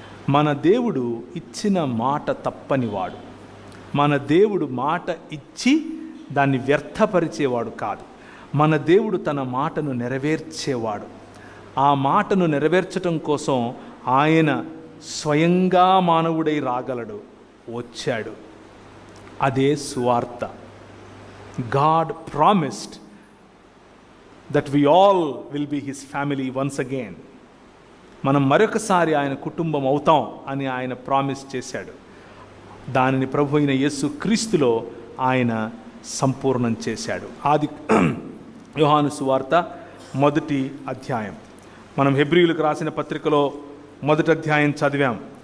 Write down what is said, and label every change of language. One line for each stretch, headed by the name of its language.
Telugu: మన దేవుడు ఇచ్చిన మాట తప్పనివాడు. మన దేవుడు మాట ఇచ్చి దాన్ని వ్యర్థపరిచేవాడు కాదు. మన దేవుడు తన మాటను నెరవేర్చేవాడు. ఆ మాటను నెరవేర్చటం కోసం ఆయన స్వయంగా మానవుడై రాగలడు, వచ్చాడు. అదే సువార్త.
English: God promised that we all will be his family once again.
Telugu: మనం మరొకసారి ఆయన కుటుంబం అవుతాం అని ఆయన ప్రామిస్ చేశాడు. దానిని ప్రభు అయిన యేసు క్రీస్తులో ఆయన సంపూర్ణం చేశాడు. ఆది యోహాను సువార్త 1వ అధ్యాయం. మనం హెబ్రీయులకు రాసిన పత్రికలో 1వ అధ్యాయం చదివాం.